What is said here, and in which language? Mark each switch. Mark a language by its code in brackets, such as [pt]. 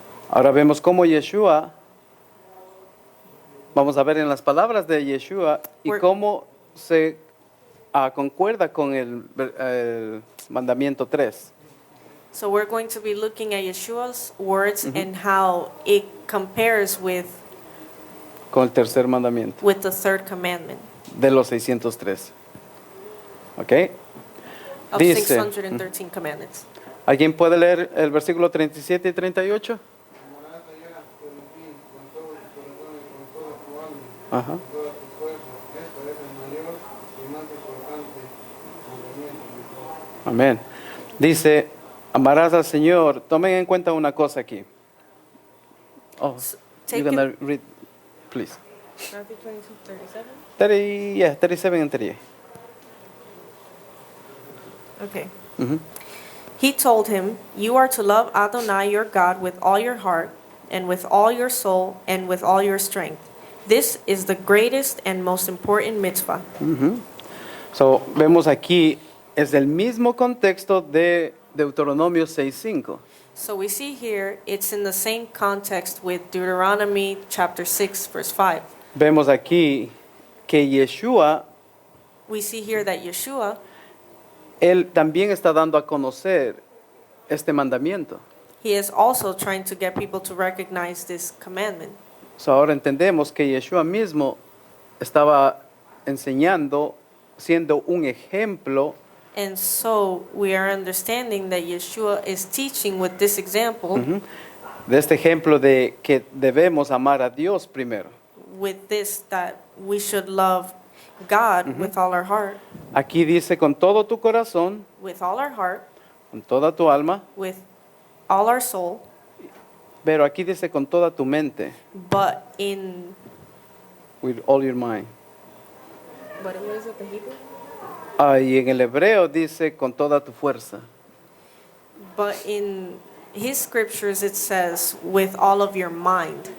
[es] Ahora vemos cómo Yeshua, vamos a ver en las palabras de Yeshua y cómo se concuerda con el mandamiento 3. [en] So we're going to be looking at Yeshua's words and how it compares [es] Con el tercer mandamiento [en] with the third commandment [es] de los 603. ¿Ok? [en] of [es] Dice, [en] 613 commandments. [es] ¿alguien puede leer el versículo 37 y 38? Ajá. Amén. Dice, amarás al Señor. Tomen en cuenta una cosa aquí. [en] Oh, take you're gonna read, please. Matthew 22, 37? 37 and 38. Okay. Mhm. He told him, "You are to love Adonai your God with all your heart, and with all your soul, and with all your strength. This is the greatest and most important mitzvah." [es] So, vemos aquí, es el mismo contexto de Deuteronomio 6:5. [en] So we see here, it's in the same context with Deuteronomy chapter 6, verse 5. [es] Vemos aquí que Yeshua, [en] We see here that Yeshua, [es] él también está dando a conocer este mandamiento. [en] he is also trying to get people to recognize this commandment. [es] So, ahora entendemos que Yeshua mismo estaba enseñando, siendo un ejemplo [en] And so we are understanding that Yeshua is teaching with this example, [es] de este ejemplo de que debemos amar a Dios primero. [en] with this, that we should love God with all our heart, [es] Aquí dice con todo tu corazón, [en] with all our heart, [es] con toda tu alma, [en] with all our soul, [es] pero aquí dice con toda tu mente, [en] but in, with all your mind. what is it, the Hebrew? [es] Y en el hebreo dice con toda tu fuerza. [en] But in his scriptures it says with all of your mind.